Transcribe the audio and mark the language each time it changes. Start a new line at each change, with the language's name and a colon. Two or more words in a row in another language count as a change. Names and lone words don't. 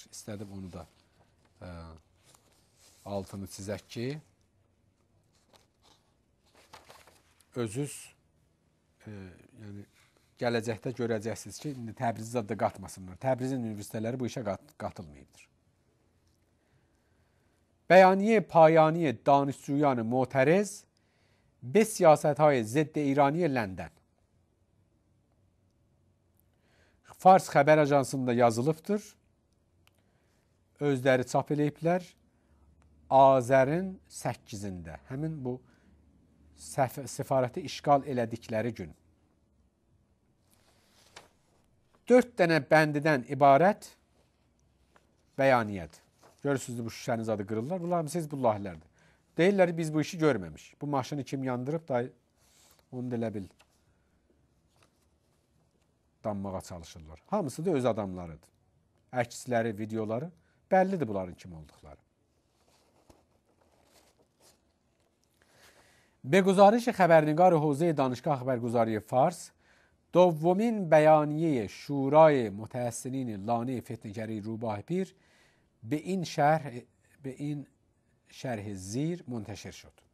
Azerbaijani: İstədim onu da altını çizək ki, özünüz yəni gələcəkdə görəcəksiniz ki, indi Təbrizi də qatmasınlar. Təbrizin üniversiteləri bu işə qatılmayıbdır.
Persian: بیانیه پایانی دانشجویان معترض به سیاست‌های ضد ایرانی لندن.
Azerbaijani: Fars Xəbər Ajansında yazılıbdır. Özləri çap eləyiblər. Azərin 8-də, həmin bu səfarəti işğal elədikləri gün. 4 dənə bəndidən ibarət bəyaniyədir. Görürsünüz bu şüşəniz adı qırırlar. Bunlar hamısı Hizbullahlərdir. Deyirlər biz bu işi görməmiş. Bu maşını kim yandırıb da onu da elə bil danmağa çalışırlar. Hamısı da öz adamlarıdır. Əksləri, videoları bəllidir bunların kim olduqları.
Persian: به گزارش خبرنگار حوزه دانشگاه خبرگزاری فارس دومین بیانیه شورای متحسنین لانه فتنه‌گری روباه پیر به این شرح زیر منتشر شد.